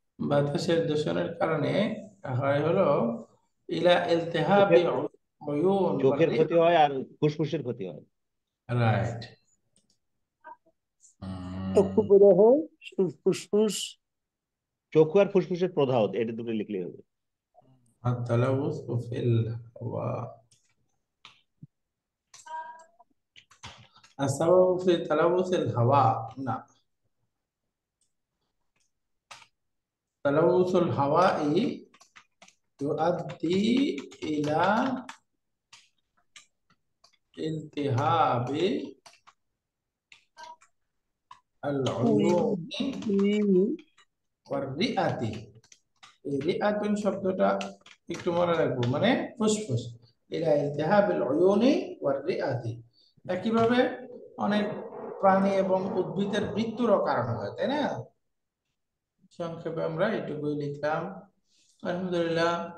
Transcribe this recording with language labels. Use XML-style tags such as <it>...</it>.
<bn>বাতাসের দূষণের কারণে হয় হলো</bn> <ar>ইলা ইলতিহাবি উয়ুন ওয়ার</ar> <bn>চোখের</bn> <ar>রিহ,</ar> <bn>ক্ষতি হয় আর ফুসফুসের ক্ষতি হয়। রাইট। চক্ষু প্রদাহ, ফুসফুস, চক্ষু আর ফুসফুসের প্রদাহ, এটা দুটো লিখলেই হবে।</bn> <ar>التلوث في الهواء، السبب في تلوث الهواء، نعم، تلوث الهواء يؤدي إلى التهاب العيون والرئة।</ar> <bn>এই রিআতুন শব্দটা একটু মনে রাখবো, মানে ফুসফুস।</bn> <ar>ইলা ইলতিহাবিল উয়ুনি ওয়ার রিআতি,</ar> <bn>একইভাবে অনেক প্রাণী এবং উদ্ভিদের মৃত্যুরও কারণ হয়, তাই না? সংক্ষেপে আমরা এটুকুই লিখলাম, আলহামদুলিল্লাহ।</bn>